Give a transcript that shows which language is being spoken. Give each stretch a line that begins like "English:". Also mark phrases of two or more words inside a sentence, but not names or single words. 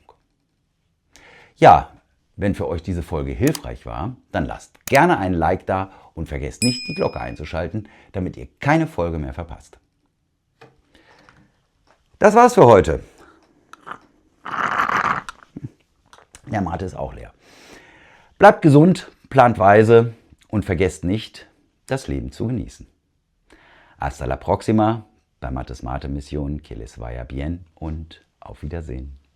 German: Ja, wenn für euch diese Folge hilfreich war, dann lasst gerne einen Like da und vergesst nicht, die Glocke einzuschalten, damit ihr keine Folge mehr verpasst. Das war's für heute. Der Mate ist auch leer. Bleibt gesund, plant weise und vergesst nicht, das Leben zu genießen.
Spanish: Hasta la próxima
German: bei Mates Mate Mission,
Spanish: que les vaya bien
German: und auf Wiedersehen.